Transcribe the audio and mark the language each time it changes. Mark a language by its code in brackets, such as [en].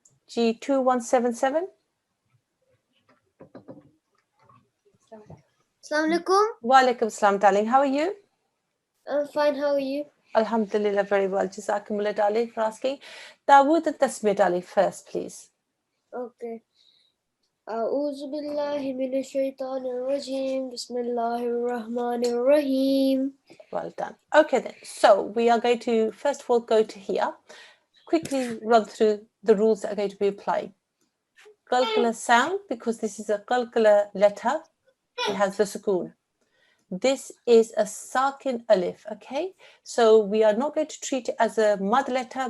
[en] G2177. Assalamu alaikum. Wa alaikum salam, darling. How are you? I'm fine. How are you? Alhamdulillah, very well. Jazakumullah, darling, for asking. Dawood and Tasmir, darling, first, please. Okay. [ar] أعوذ بالله من الشيطان الرجيم بسم الله الرحمن الرحيم. [en] Well done. Okay, then. So we are going to, first of all, go to here. quickly run through the rules that are going to be applied. Qalqala sound, because this is a qalqala letter, it has the sukoon. This is a Sarkin alif, okay? So we are not going to treat it as a mud letter.